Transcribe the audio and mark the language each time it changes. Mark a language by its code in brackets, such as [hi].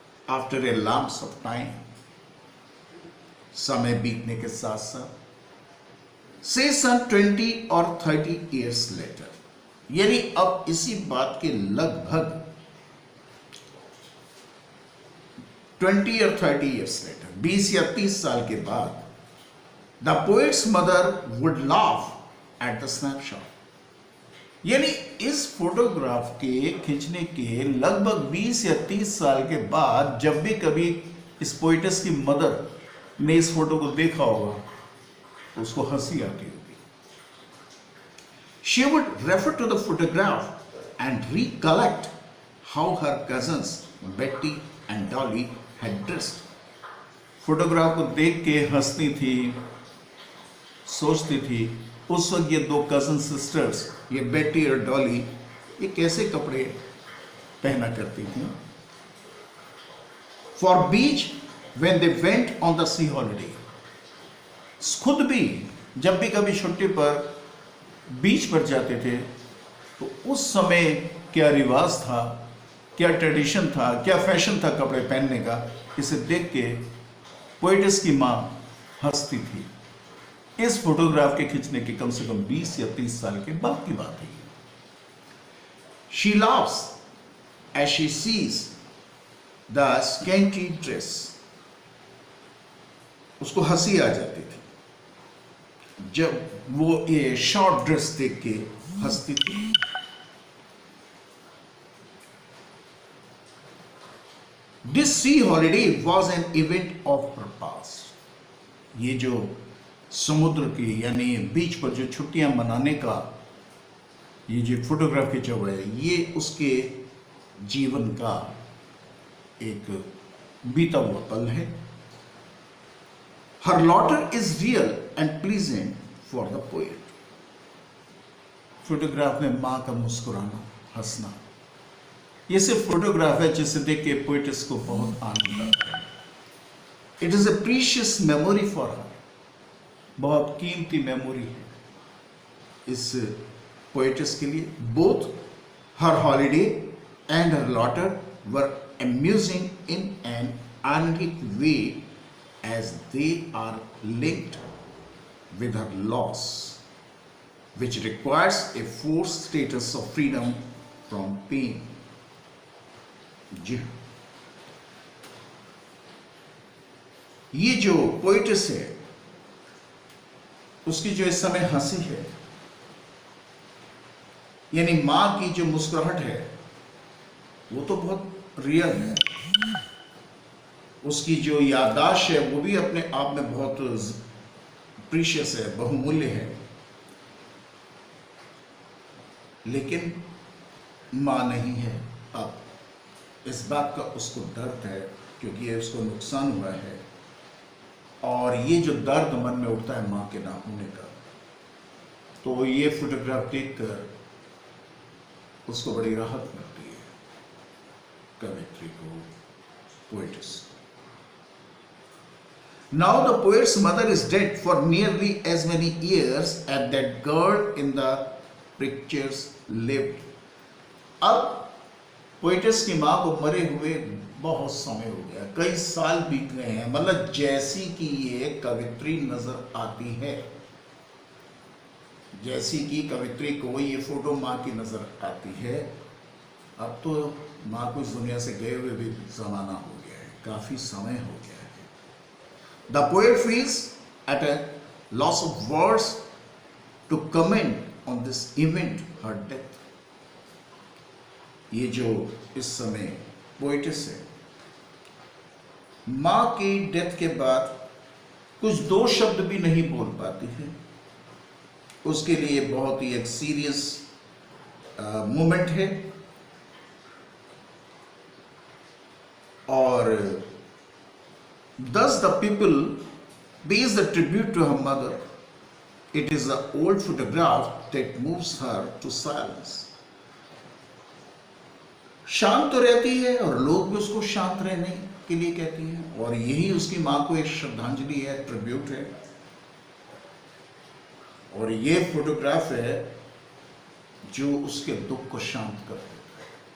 [en] after a lapse of time, [hi] समय बीतने के साथ साथ, [en] से सन 20 और 30 ईयर्स लेटर, [hi] यानी अब इसी बात के लगभग [en] 20 और 30 years later, [hi] 20 या 30 साल के बाद, [en] The poet's mother would laugh at the snapshot. [hi] यानी इस फोटोग्राफ के खींचने के लगभग 20 या 30 साल के बाद जब भी कभी इस पोएटस की मदर ने इस फोटो को देखा होगा तो उसको हंसी आती होगी. [en] She would refer to the photograph and recollect how her cousins Betty and Dolly had dressed. [hi] Photograph को देख के हंसती थी, सोचती थी उस वक्त ये 2 कजन सिस्टर्स, ये बेटी और डॉली, ये कैसे कपड़े पहना करती थी. [en] For beach when they went on the sea holiday. [hi] खुद भी जब भी कभी छुट्टी पर बीच पर जाते थे तो उस समय क्या रिवाज था, क्या ट्रेडिशन था, क्या फैशन था कपड़े पहनने का, इसे देख के पोएटस की माँ हंसती थी. इस फोटोग्राफ के खींचने के कम से कम 20 या 30 साल के बाद की बात है. [en] She laughs as she sees the scanty dress. [hi] उसको हंसी आ जाती थी जब वो ये शॉर्ट ड्रेस देख के हंसती थी. [en] This sea holiday was an event of her past. [hi] ये जो समुद्र की यानी बीच पर जो छुट्टियां मनाने का ये जो फोटोग्राफ खींचा हुआ है ये उसके जीवन का एक बीता हुआ पल है. [en] Her laughter is real and pleasant for the poet. [hi] Photograph में माँ का मुस्कुराना, हंसना, ये सिर्फ फोटोग्राफ है जिसे देख के पोएटस को बहुत आनंद आता है. [en] It is a precious memory for her. [hi] बहुत कीमती मेमोरी है इस पोएटस के लिए. [en] Both her holiday and her daughter were amusing in an analytic way as they are linked with her loss, which requires a forced status of freedom from pain. [hi] जी हाँ, ये जो पोइटिस है उसकी जो इस समय हंसी है, यानी मां की जो मुस्कुराहट है वो तो बहुत रियल है, उसकी जो याददाश्त है वो भी अपने आप में बहुत प्रीशियस है, बहुमूल्य है, लेकिन मां नहीं है। अब इस बात का उसको दर्द है क्योंकि ये उसको नुकसान हुआ है, और ये जो दर्द मन में उठता है मां के ना होने का, तो ये फोटोग्राफ देखकर उसको बड़ी राहत मिलती है, कवित्री को, poet's. [en] Now the poet's mother is dead for nearly as many years as that girl in the pictures lived. [hi] अब पोएटिस की माँ को मरे हुए बहुत समय हो गया, कई साल बीत गए हैं, मतलब जैसी कि ये कवित्री नजर आती है, जैसी कि कवित्री को ये फोटो माँ की नजर आती है। अब तो माँ को इस दुनिया से गए हुए भी जमाना हो गया है, काफी समय हो गया है। [en] The poet feels at a loss of words to comment on this event, her death. [hi] ये जो इस समय पोएटिस है, माँ की डेथ के बाद कुछ दो शब्द भी नहीं बोल पाती है। उसके लिए बहुत ही एक सीरियस मोमेंट है, और [en] thus the people pays the tribute to her mother. It is the old photograph that moves her to silence. [hi] शांत तो रहती है और लोग भी उसको शांत रहने के लिए कहती हैं, और यही उसकी मां को एक श्रद्धांजलि है, ट्रिब्यूट है। और ये फोटोग्राफ है जो उसके दुख को शांत कर देता है।